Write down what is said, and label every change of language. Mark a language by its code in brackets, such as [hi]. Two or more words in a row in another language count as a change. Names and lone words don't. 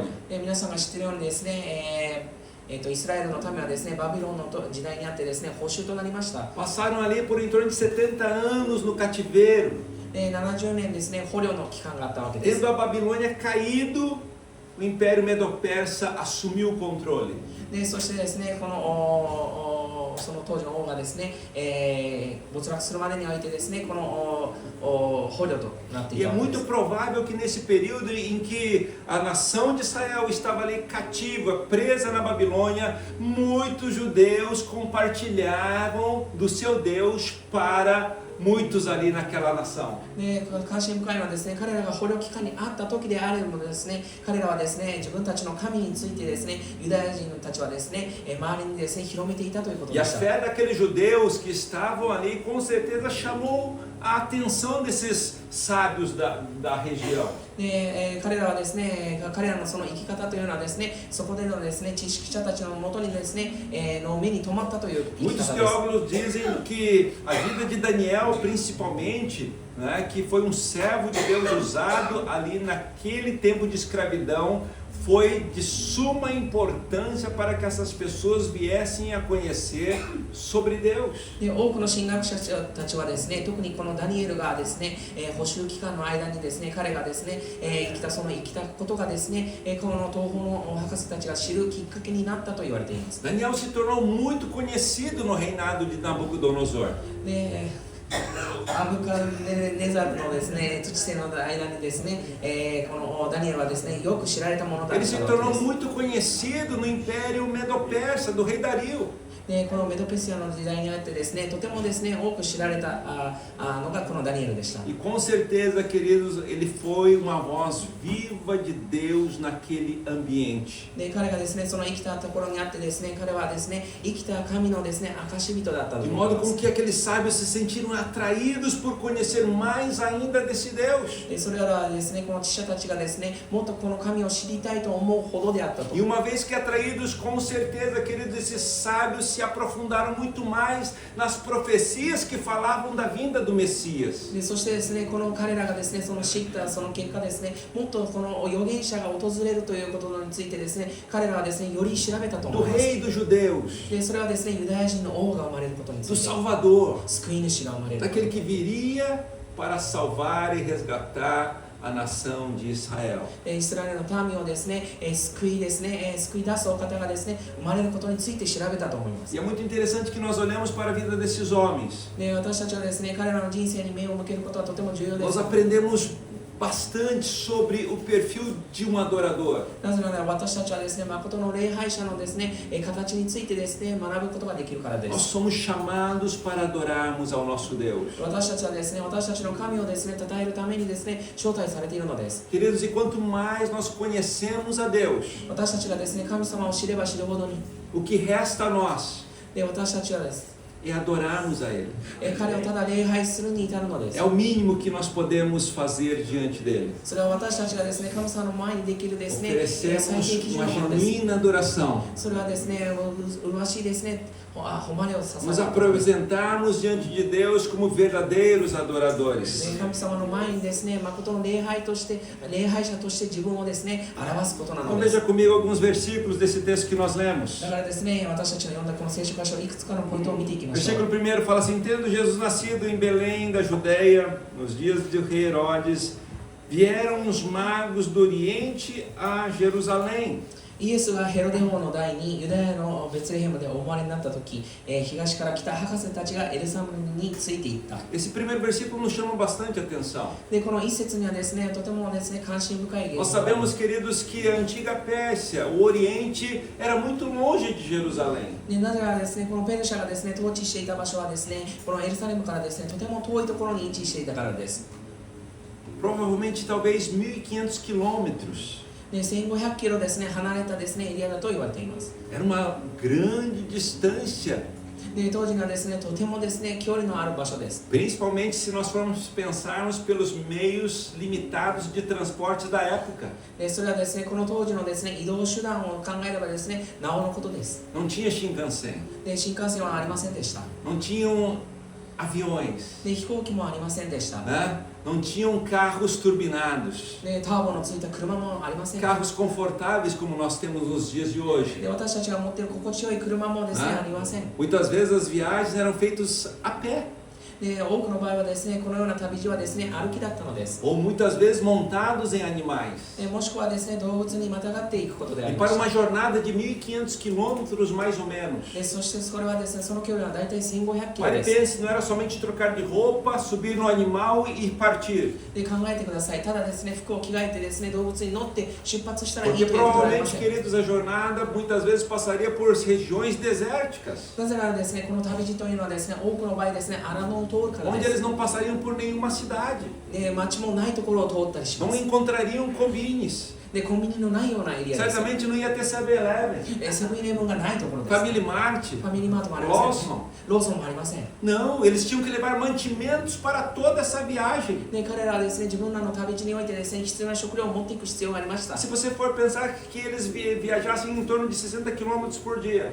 [ja] 皆さんが知っているようにですね、イスラエルの民はですね、バビロンの時代にあってですね、補修となりました。 [pt] Passaram ali por em torno de 70 anos no cativeiro. [ja] 70 年ですね、捕虜の期間があったわけです。 [pt] Tendo a Babilônia caído, o Império Medo-Persa assumiu o controle. [ja] でそしてですね、その当時の王がですね、没落するまでにおいてですね、この捕虜となってい [pt] E [ja] た [pt] é [ja] わけで [pt] muito [ja] す。 [pt] provável que nesse período em que a nação de Israel estava ali cativa, presa na Babilônia, muitos judeus compartilhavam do seu Deus para muitos ali naquela nação. [ja] で関心深いのはですね、彼らが捕虜期間にあった時であればですね、彼らはですね、自分たちの神についてですね、ユダヤ人たちはですね、周りにですね、広めていたということ [pt] E [ja] で [pt] a [ja] した。 [pt] fé daqueles judeus que estavam ali com certeza chamou a atenção desses sábios da região. [ja] で彼らはですね、彼らのその生き方というのはですね、そこでのですね、知識者たちのもとにですね、の目に留まったという生き [pt] Muitos [ja] 方です。 [pt] teólogos dizem que a vida de Daniel, principalmente, né, que foi um servo de Deus usado ali naquele tempo de escravidão, foi de suma importância para que essas pessoas viessem a conhecer sobre Deus. [ja] で多くの神学者たちはですね、特にこのダニエルがですね、補修期間の間にですね、彼がですね、生きたことがですね、この東方の博士たちが知るきっかけになったと言われています。 [pt] Daniel se tornou muito conhecido no reinado de Nabucodonosor. [ja] でアブカネザルのですね、土地制の間にですね、このダニエルはですね、よく知られたものだったわ [pt] Ele [ja] け [pt] se [ja] です。 [pt] tornou muito conhecido no Império Medo-Persa do rei Dario. [ja] でこのメドペシアの時代にあってですね、とてもですね、多く知られたのがこのダニエルでした。 [pt] E com certeza, queridos, ele foi uma voz viva de Deus naquele ambiente. [ja] で彼がですね、その生きたところにあってですね、彼はですね、生きた神のですね、証人だったと [pt] De [ja] 思い [pt] modo [ja] ま [pt] com [ja] す。 [pt] que aqueles sábios se sentiram atraídos por conhecer mais ainda desse Deus. [ja] でそれらはですね、この知者たちがですね、もっとこの神を知りたいと思うほどであったと。 [pt] E uma vez que atraídos, com certeza, queridos, esses sábios se aprofundaram muito mais nas profecias que falavam da vinda do Messias. [ja] でそしてですね、この彼らがですね、その知ったその結果ですね、もっとこの預言者が訪れるということについてですね、彼らはですね、より調べたと [pt] Do [ja] 思います。 [pt] rei dos judeus, [ja] でそれはですね、ユダヤ人の王が生まれることにつ [pt] do [ja] いて、 [pt] Salvador, [ja] 救い主が生まれる。 [pt] daquele que viria para salvar e resgatar a nação de Israel. [ja] イスラエルの民をですね、救いですね、救い出すお方がですね、生まれることについて調べたと思います。 [pt] E é muito interessante que nós olhemos para a vida desses homens. [ja] で私たちはですね、彼らの人生に目を向けることはとても重要で [pt] Nós [ja] す。 [pt] aprendemos bastante sobre o perfil de um adorador. [ja] なぜなら私たちはですね、誠の礼拝者のですね、形についてですね、学ぶことができるからで [pt] Nós [ja] す。 [pt] somos chamados para adorarmos ao nosso Deus. [ja] 私たちはですね、私たちの神をですね、称えるためにですね、招待されているのです。 [pt] Queridos, e quanto mais nós conhecemos a Deus, [ja] 私たちがですね、神様を知れば知るほどに、 [pt] o que resta a nós [ja] で私たちはです。 [pt] é adorarmos a Ele. [ja] 彼をただ礼拝するに至るのです [pt] É。o mínimo que nós podemos fazer diante dele. [ja] それは私たちがですね、神様の前にできるですね、最 [pt] Oferecemos [ja] 低基準 [pt] uma [ja] のものです。 [pt] genuína adoração. [ja] それはですね、麗しいですね、誉れを捧 [pt] Nos [ja] げる。 [pt] apresentarmos diante de Deus como verdadeiros adoradores. [ja] 神様の前にですね、誠の礼拝者として自分をですね、表すことな [pt] Então [ja] のです。 [pt] veja comigo alguns versículos desse texto que nós lemos. [ja] だからですね、私たちの読んだこの聖書箇所、いくつかのポイントを見ていきましょ [pt] Versículo [ja] う。 [pt] 1 fala assim: tendo Jesus nascido em Belém da Judéia, nos dias do rei Herodes, vieram os magos do Oriente a Jerusalém. [ja] イエスがヘロデ王の代にユダヤのベツレヘムでお生まれになった時、東から来た博士たちがエルサレムについていった。 [pt] Esse primeiro versículo nos chama bastante atenção. [ja] で、この一節にはですね、とてもですね、関心深い [pt] Nós [ja] 言語がありま [pt] sabemos, [ja] す。 [pt] queridos, que a antiga Pérsia, o Oriente, era muito longe de Jerusalém. [ja] でなぜならですね、このペルシャがですね、統治していた場所はですね、このエルサレムからですね、とても遠いところに位置していたからです。 [pt] Provavelmente, talvez 1.500 quilômetros. [ja] で1500キロですね、離れたですね、エリアだと言われています。 [pt] Era uma grande distância, [ja] で当時がですね、とてもですね、距離のある場所です。 [pt] principalmente se nós formos pensarmos pelos meios limitados de transporte da época. [ja] でそれはですね、この当時のですね、移動手段を考えればですね、なおのことです。 [pt] Não tinha Shinkansen, [ja] で新幹線はありませんでした。 [pt] não tinham aviões, [ja] で飛行機もありませんでした。 [pt] né? Não tinham carros turbinados, [ja] でターボのついた車もありません。 [pt] carros confortáveis como nós temos nos dias de hoje. [ja] で私たちが持っている心地よい車もですね、ありません。 [pt] Muitas vezes as viagens eram feitas a pé, [ja] で多くの場合はですね、このような旅路はですね、歩きだったのです。 [pt] ou muitas vezes montados em animais. [ja] でもしくはですね、動物にまたがっていくことであ [pt] E [ja] りま [pt] para [ja] した。 [pt] uma jornada de 1.500 quilômetros, mais ou menos. [ja] でそしてそれはですね、その距離は大体1500キロ [pt] Mas [ja] です。 [pt] pense, não era somente trocar de roupa, subir no animal e partir. [ja] で考えてください。ただですね、服を着替えてですね、動物に乗って出発したらいいと [pt] Porque [ja] いうことではありま [pt] provavelmente, [ja] せん。 [pt] queridos, a jornada muitas vezes passaria por regiões desérticas, [ja] なぜならですね、この旅路というのはですね、多くの場合ですね、荒野を通るから [pt] onde [ja] で [pt] eles [ja] す。 [pt] não passariam por nenhuma cidade, [ja] で街もないところを通ったりしま [pt] não [ja] す。 [pt] encontrariam combines. [ja] でコンビニのないようなエリアです。 [pt] Certamente não ia ter 7-Eleven, [ja] セブンイレブンがないところです。 [pt] Family Mart, [ja] ファミリーマートもありません、ね。ローソンもありません。 [pt] não, eles tinham que levar mantimentos para toda essa viagem. [ja] で彼らはですね、自分らの旅路においてですね、必要な食料を持っていく必要がありました。 [pt] Se você for pensar que eles viajassem em torno de 60 km por dia,